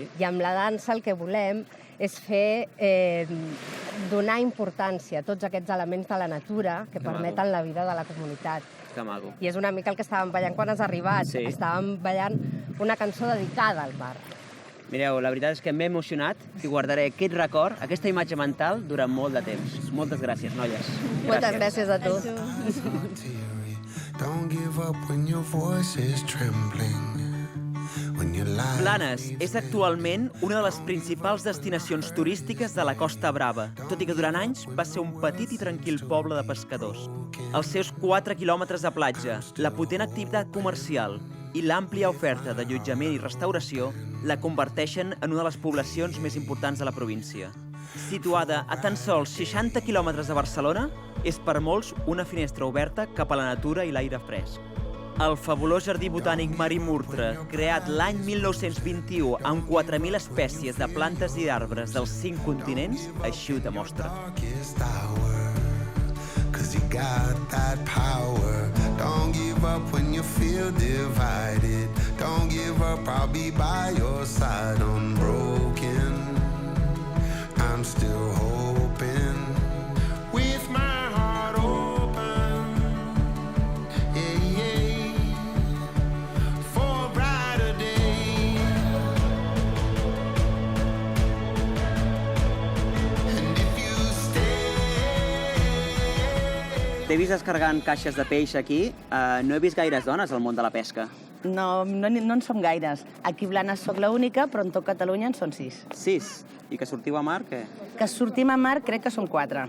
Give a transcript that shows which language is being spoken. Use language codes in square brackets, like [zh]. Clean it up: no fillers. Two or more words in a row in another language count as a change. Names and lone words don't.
[ca] I amb la dansa el que volem és donar importància a tots aquests elements de la natura que permeten la vida de la comunitat. Que maco. I és una mica el que estàvem ballant quan has arribat. Sí. Estàvem ballant una cançó dedicada al mar. Mireu, la veritat és que m'he emocionat i guardaré aquest record, aquesta imatge mental, durant molt de temps. Moltes gràcies, noies. Moltes gràcies a tu. [en] Don't give up when your voice is trembling. [ca] Blanes és actualment una de les principals destinacions turístiques de la Costa Brava, tot i que durant anys va ser un petit i tranquil poble de pescadors. Els seus 4 quilòmetres de platja, la potent activitat comercial i l'àmplia oferta d'allotjament i restauració la converteixen en una de les poblacions més importants de la província. Situada a tan sols 60 quilòmetres de Barcelona, és per molts una finestra oberta cap a la natura i l'aire fresc. El fabulós jardí botànic Marí Murtra, creat l'any 1921 amb 4.000 espècies de plantes i d'arbres dels 5 continents, així ho demostra. [en] Cause you got that power. Don't give up when you feel divided. Don't give up, I'll be by your side. Unbroken, I'm still hoping with my heart open. Yeah, yeah, for a brighter day. And if you [ca] T'he vist descarregant caixes de peix aquí. No he vist gaires dones al món de la pesca. No en som gaires. Aquí a Blanes soc l'única, però en tot Catalunya en són 6. 6? I que sortiu a mar, què? Que sortim a mar crec que són 4.